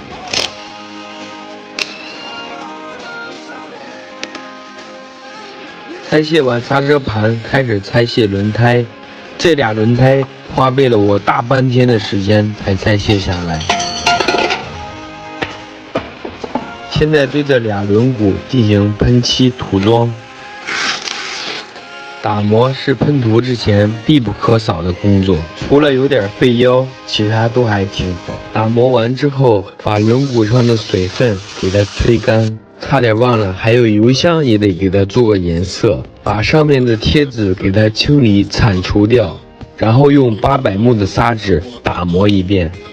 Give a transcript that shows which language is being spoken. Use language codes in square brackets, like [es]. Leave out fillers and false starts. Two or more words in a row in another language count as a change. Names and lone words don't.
[zh] 拆卸完剎車盤，開始拆卸輪胎。這倆輪胎花費了我大半天的時間才拆卸下來。現在對這倆輪毂進行噴漆塗裝。打磨是噴塗之前必不可少的工作，除了有點費腰，其他都還挺好。打磨完之後，把輪毂上的水分給它吹乾，差點忘了還有油箱也得給它做個顏色，把上面的貼紙給它清理鏟除掉，然後用800目的砂紙打磨一遍。